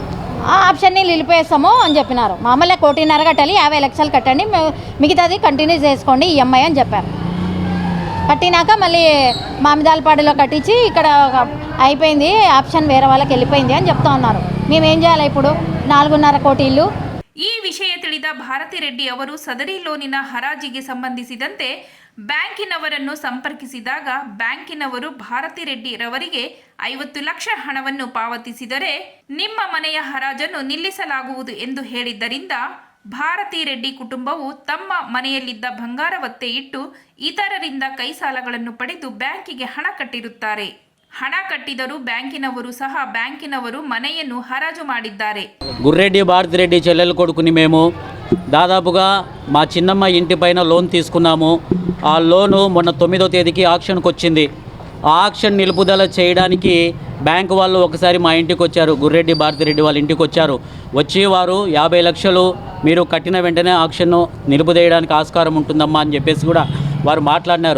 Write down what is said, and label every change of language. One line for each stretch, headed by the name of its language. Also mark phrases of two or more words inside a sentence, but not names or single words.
Telugu: ఆ ఆప్షన్ని నిలిపేస్తాము అని చెప్పినారు. మామూలుగా 1.5 కోటి కట్టాలి, 50 లక్షలు కట్టండి, మిగతాది కంటిన్యూ చేసుకోండి ఈఎంఐ అని చెప్పారు. కట్టినాక మళ్ళీ మామిదాలపాడులో కట్టించి ఇక్కడ అయిపోయింది, ఆప్షన్ వేరే వాళ్ళకి వెళ్ళిపోయింది అని చెప్తా ఉన్నారు. మేమేం చేయాలి ఇప్పుడు? 4.5 కోటి ఇల్లు.
Kannada: ಈ ವಿಷಯ ತಿಳಿದ ಭಾರತಿ ರೆಡ್ಡಿ ಅವರು ಸದರಿ ಲೋನಿನ ಹರಾಜಿಗೆ ಸಂಬಂಧಿಸಿದಂತೆ ಬ್ಯಾಂಕಿನವರನ್ನು ಸಂಪರ್ಕಿಸಿದಾಗ ಬ್ಯಾಂಕಿನವರು ಭಾರತಿ ರೆಡ್ಡಿ ರವರಿಗೆ 50 ಲಕ್ಷ ಹಣವನ್ನು ಪಾವತಿಸಿದರೆ ನಿಮ್ಮ ಮನೆಯ ಹರಾಜನ್ನು ನಿಲ್ಲಿಸಲಾಗುವುದು ಎಂದು ಹೇಳಿದ್ದರಿಂದ ಭಾರತಿ ರೆಡ್ಡಿ ಕುಟುಂಬವು ತಮ್ಮ ಮನೆಯಲ್ಲಿದ್ದ ಬಂಗಾರ ಒತ್ತೆ ಇಟ್ಟು ಇತರರಿಂದ ಕೈ ಸಾಲಗಳನ್ನು ಪಡೆದು ಬ್ಯಾಂಕಿಗೆ ಹಣ ಕಟ್ಟಿರುತ್ತಾರೆ. ಹಣ ಕಟ್ಟಿದರೂ ಬ್ಯಾಂಕಿನವರು ಸಹ ಬ್ಯಾಂಕಿನವರು ಮನೆಯನ್ನು ಹರಾಜು ಮಾಡಿದ್ದಾರೆ.
Telugu: గుర్రెడ్డి భారతి రెడ్డి చెల్లెలు కొడుకుని మేము దాదాపుగా మా చిన్నమ్మ ఇంటి పైన లోన్ తీసుకున్నాము. ఆ లోను మొన్న 9వ తేదీకి ఆక్షన్కి వచ్చింది. ఆ ఆక్షన్ నిలుపుదల చేయడానికి బ్యాంకు వాళ్ళు ఒకసారి మా ఇంటికి వచ్చారు. గుర్రెడ్డి భారతి రెడ్డి వాళ్ళ ఇంటికి వచ్చారు. వచ్చి వారు 50 లక్షలు మీరు కట్టిన వెంటనే ఆక్షన్ను నిలుపుదేయడానికి ఆస్కారం ఉంటుందమ్మా అని చెప్పేసి కూడా వారు మాట్లాడినారు.